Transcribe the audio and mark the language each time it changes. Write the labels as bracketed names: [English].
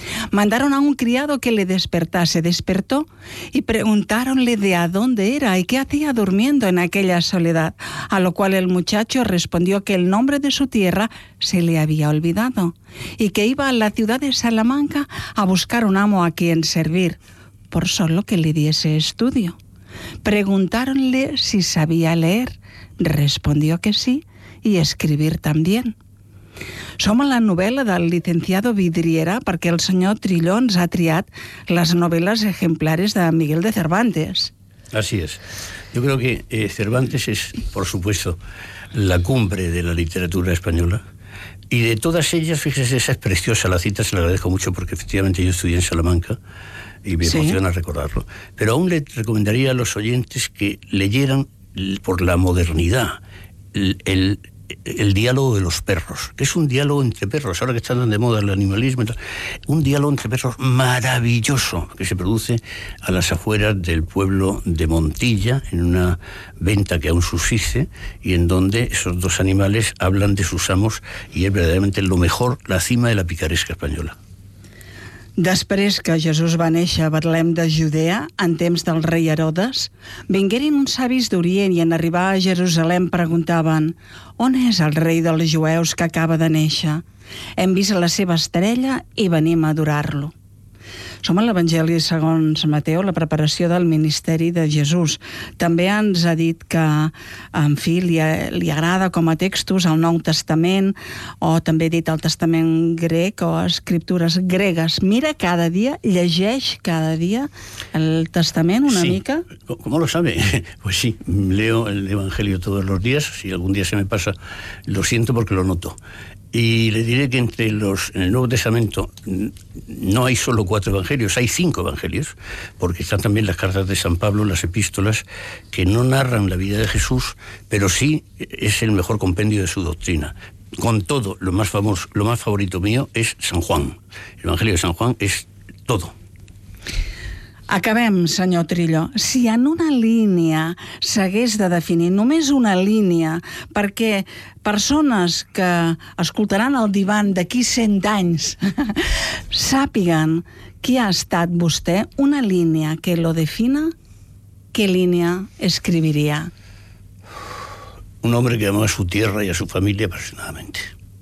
[Spanish] Mandaron a un criado que le despertase. Despertó y preguntáronle de a dónde era y qué hacía durmiendo en aquella soledad, a lo cual el muchacho respondió que el nombre de su tierra se le había olvidado y que iba a la ciudad de Salamanca a buscar un amo a quien servir, por solo que le diese estudio. Preguntáronle si sabía leer, respondió que sí, y escribir también. [Catalan] Som a la novel·la del licenciado Vidriera perquè el senyor Trillo ens ha triat les novel·les ejemplares de Miguel de Cervantes. [Spanish] Así es. Yo creo que Cervantes es, por supuesto, la cumbre de la literatura española. Y de todas ellas, fíjese, esa es preciosa, la cita, se la agradezco mucho porque efectivamente yo estudié en Salamanca y me emociona recordarlo. Pero aún le recomendaría a los oyentes que leyeran, por la modernidad, el diálogo de los perros, que es un diálogo entre perros, ahora que están de moda el animalismo, un diálogo entre perros maravilloso que se produce a las afueras del pueblo de Montilla, en una venta que aún subsiste, y en donde esos dos animales hablan de sus amos, y es verdaderamente lo mejor, la cima de la picaresca española. [Catalan] Després que Jesús va néixer a Betlem de Judea, en temps del rei Herodes, vingueren uns savis d'Orient i en arribar a Jerusalem preguntaven: on és el rei dels jueus que acaba de néixer? Hem vist la seva estrella i venim a adorar-lo. Som a l'Evangeli segons Mateu, la preparació del ministeri de Jesús. També ens ha dit que, en fi, li agrada com a textos el Nou Testament, o també ha dit el Testament grec o escriptures gregues. Mira cada dia, llegeix cada dia el Testament una mica? [Spanish] Sí, ¿cómo lo sabe? Pues sí, leo el Evangelio todos los días. Si algún día se me pasa, lo siento porque lo noto. Y le diré que en el Nuevo Testamento no hay solo cuatro evangelios, hay cinco evangelios, porque están también las cartas de San Pablo, las epístolas, que no narran la vida de Jesús, pero sí es el mejor compendio de su doctrina. Con todo, lo más famoso, lo más favorito mío es San Juan. El Evangelio de San Juan es todo. [Catalan] Acabem, senyor Trillo. Si en una línia s'hagués de definir, només una línia, perquè persones que escoltaran el divan d'aquí 100 anys sàpiguen qui ha estat vostè, una línia que lo defina, què línia escriviria? [Spanish] Un hombre que amó a su tierra y a su familia apasionadamente.